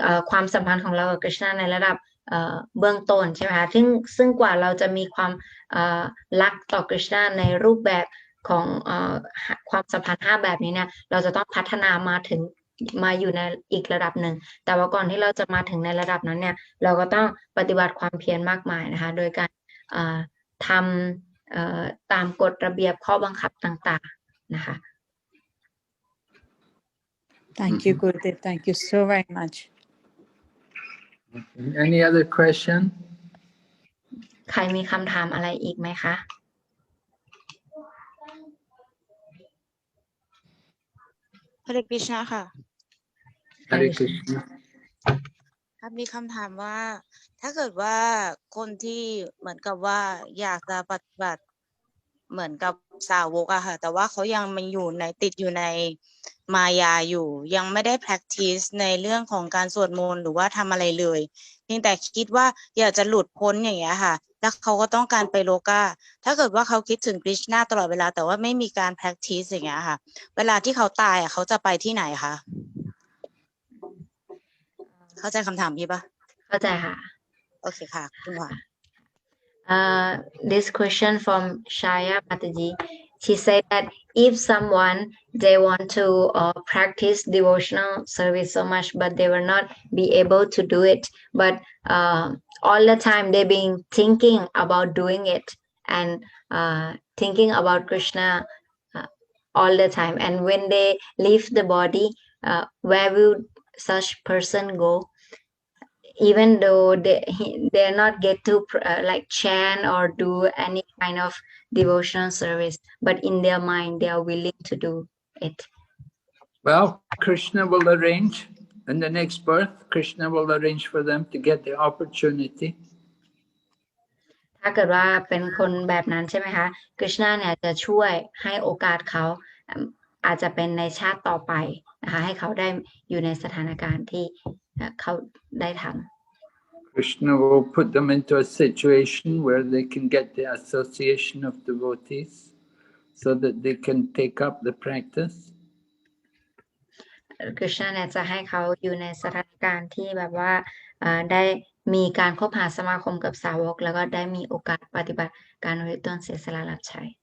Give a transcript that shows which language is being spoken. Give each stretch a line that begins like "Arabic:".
Thai: ความสัมพันธ์ของเรากับกฤษณาในระดับเบื้องต้นใช่ไหมคะซึ่งกว่าเราจะมีความรักต่อกฤษณาในรูปแบบของความสัมพันธ์5แบบนี้เนี่ยเราจะต้องพัฒนามาอยู่ในอีกระดับหนึ่งแต่ว่าก่อนที่เราจะมาถึงในระดับนั้นเนี่ยเราก็ต้องปฏิบัติความเพียรมากมายนะคะโดยการทำตามกฎระเบียบข้อบังคับต่างๆนะคะ
English: Thank you, Gurudev. Thank you so very much. Any other question?
Thai: ใครมีคำถามอะไรอีกไหมคะ Hare Krishna ค่ะ
English: Hare Krishna.
Thai: ครับมีคำถามว่าถ้าเกิดว่าคนที่เหมือนกับว่าอยากจะปฏิบัติเหมือนกับสาวกอะค่ะแต่ว่าเขายังมันอยู่ในติดอยู่ใน มายาอยู่ยังไม่ได้ practice ในเรื่องของการสวดมนต์หรือว่าทำอะไรเลยเพียงแต่คิดว่าอยากจะหลุดพ้นอย่างเงี้ยค่ะแล้วเขาก็ต้องการไปโลกาถ้าเกิดว่าเขาคิดถึง Krishna ตลอดเวลาแต่ว่าไม่มีการ practice อย่างเงี้ยค่ะเวลาที่เขาตายอะเขาจะไปที่ไหนคะเข้าใจคำถามพี่ปะ เข้าใจค่ะ โอเคค่ะคุณหมอ
English: This question from Shaya Mataji. She said that if someone they want to practice devotional service so much, but they will not be able to do it, but all the time they've been thinking about doing it and thinking about Krishna all the time. And when they leave the body, where will such person go? Even though they're not get to like chant or do any kind of devotional service, but in their mind they are willing to do it. Well, Krishna will arrange in the next birth. Krishna will arrange for them to get the opportunity.
Thai: ถ้าเกิดว่าเป็นคนแบบนั้นใช่ไหมคะกฤษณะเนี่ยจะช่วยให้โอกาสเขาอาจจะเป็นในชาติต่อไปนะคะให้เขาได้อยู่ในสถานการณ์ที่เขาได้ทำ
English: Krishna will put them into a situation where they can get the association of devotees so that they can take up the practice.
Thai: กฤษณะเนี่ยจะให้เขาอยู่ในสถานการณ์ที่แบบว่าได้มีการคบหาสมาคมกับสาวกแล้วก็ได้มีโอกาสปฏิบัติการอุทิศตนเสียสละรับใช้